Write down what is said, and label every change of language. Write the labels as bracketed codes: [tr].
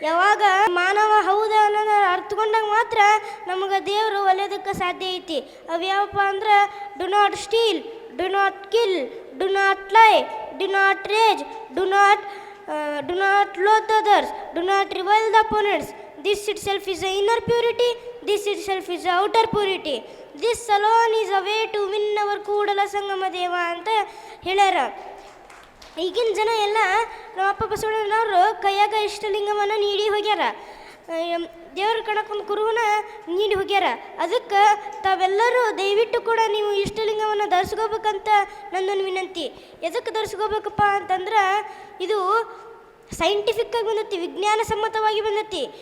[kn] ಯಾವಾಗ ಮಾನವ ಹೌದ ಅನ್ನೋದು ಅರ್ಥಕೊಂಡಾಗ ಮಾತ್ರ ನಮಗೆ ದೇವರು ಒಲಿಯೋದಕ್ಕೆ ಸಾಧ್ಯ ಐತಿ. ಅವು ಯಾವಪ್ಪ ಅಂದ್ರೆ, [en] Do not steal, do not kill, do not lie, do not rage, do not loathe others, do not revile the opponents. This itself is the inner purity, this itself is the outer purity. This alone is a way to win our Kudala Sangama Deva [kn] ಅಂತ ಹೇಳ್ಯಾರ. ಈಗಿನ ಜನ ಎಲ್ಲ ನಮ್ಮ ಅಪ್ಪ ಬಸವಣ್ಣನವರು ಕೈಯಾಗ ಇಷ್ಟಲಿಂಗವನ್ನು ನೀಡಿ ಹೋಗ್ಯಾರ, ದೇವ್ರ ಕಣಕ್ಕೊಂದು ಕುರುವನ ನೀಡಿ ಹೋಗ್ಯಾರ. ಅದಕ್ಕೆ ತಾವೆಲ್ಲರೂ ದಯವಿಟ್ಟು ಕೂಡ ನೀವು ಇಷ್ಟಲಿಂಗವನ್ನು ಧರಿಸ್ಕೋಬೇಕಂತ ನನ್ನೊಂದು ವಿನಂತಿ. ಎದಕ್ಕೆ ಧರಿಸ್ಕೋಬೇಕಪ್ಪ ಅಂತಂದ್ರೆ, ಇದು ಸೈಂಟಿಫಿಕ್ಕಾಗಿ ಬಂದೈತಿ, ವಿಜ್ಞಾನ ಸಮ್ಮತವಾಗಿ ಬಂದೈತಿ.